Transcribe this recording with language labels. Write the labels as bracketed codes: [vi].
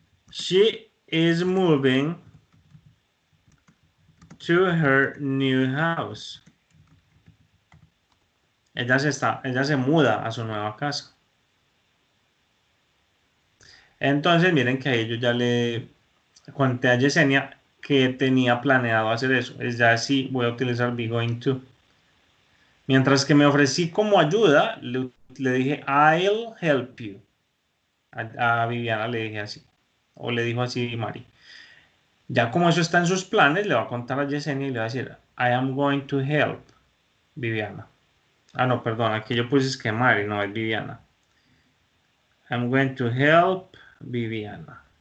[en] She is moving to her new house. [es] Ella se muda a su nueva casa. Entonces, miren que ahí yo ya le conté a Yesenia que tenía planeado hacer eso. Es ya sí voy a utilizar be going to. Mientras que me ofrecí como ayuda, le dije [en] I'll help you. [es] A Viviana le dije así. O le dijo así Mari. Ya como eso está en sus planes, le va a contar a Yesenia y le va a decir [en] I am going to help Viviana. [es] Ah, no, perdón, aquí yo puse es que Mari, no es Viviana. [en] I'm going to help Viviana.